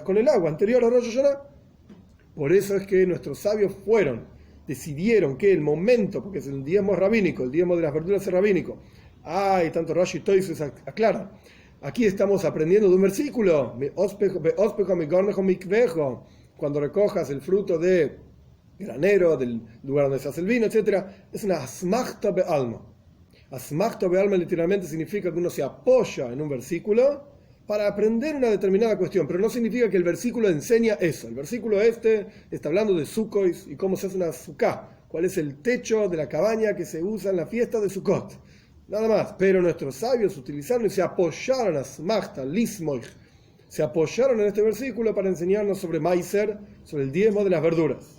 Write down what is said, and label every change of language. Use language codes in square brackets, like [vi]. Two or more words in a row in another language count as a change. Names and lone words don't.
[es] Con el agua anterior a Rosh Hashanah. Por eso es que nuestros sabios decidieron que el momento, porque es el diezmo rabínico, el diezmo de las verduras es rabínico. Y tanto Rashi y Toisus aclaran. Aquí estamos aprendiendo de un versículo. Cuando recojas el fruto de granero, del lugar donde se hace el vino, etc. Es una [arc] אסמכתא בעלמא. אסמכתא בעלמא [es] literalmente significa que uno se apoya en un versículo para aprender una determinada cuestión, pero no significa que el versículo enseña eso. El versículo está hablando de Sukkot y cómo se hace una sukkah, cuál es el techo de la cabaña que se usa en la fiesta de Sukkot. Nada más, pero nuestros sabios utilizaron y se apoyaron a Smachta, Lismoich, se apoyaron en este versículo para enseñarnos sobre Meiser, sobre el diezmo de las verduras.